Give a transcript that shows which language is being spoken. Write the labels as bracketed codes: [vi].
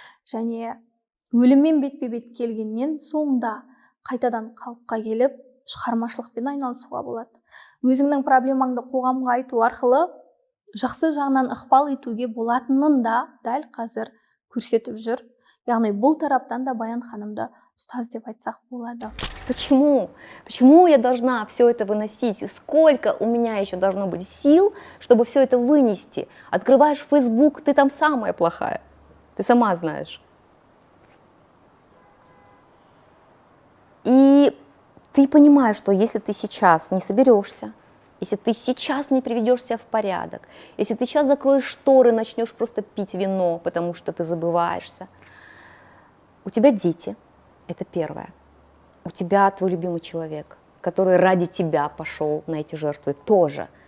[kk] Және өліммен бетпе-бет келгеннен соңда қайтадан қалыпқа келіп, шығармашылықпен айналысуға болады. Өзіңнің проблемаңды қоғамға айту арқылы жақсы жағынан ықпал етуге болатынын да дәл қазір көрсетіп жүр. Яғни бұл тараптан да Баян ханымды ұстаз деп айтсақ болады. [ru] Почему я должна все это выносить? Сколько у меня еще должно быть сил, чтобы все это вынести? Открываешь Facebook, ты там самая плохая. Ты сама знаешь. И ты понимаешь, что если ты сейчас не соберешься, если ты сейчас не приведешь себя в порядок, если ты сейчас закроешь шторы, начнешь просто пить вино, потому что ты забываешься. У тебя дети, это первое. У тебя твой любимый человек, который ради тебя пошел на эти жертвы, тоже.